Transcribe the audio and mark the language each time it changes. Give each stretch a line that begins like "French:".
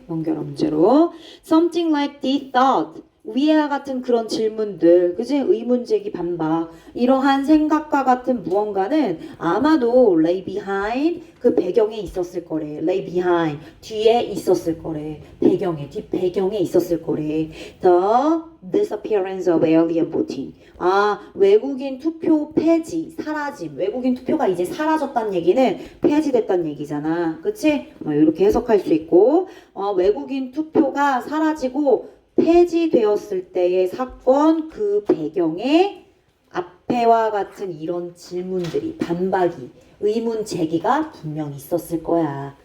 Korean: 연결어 문제로
English: something like they thought
Korean: 위와 같은 그런 질문들, 그치? 의문제기 반박. 이러한 생각과 같은 무언가는 아마도 lay behind 그 배경에 있었을 거래. lay behind 뒤에 있었을 거래. 뒷배경에 있었을 거래.
English: The disappearance of alien voting.
Korean: 외국인 투표 폐지, 사라짐. 외국인 투표가 이제 사라졌다는 얘기는 폐지됐다는 얘기잖아. 그치? 이렇게 해석할 수 있고, 외국인 투표가 사라지고 폐지되었을 때의 사건 그 배경에 앞에와 같은 이런 질문들이 반박이 의문 제기가 분명히 있었을 거야.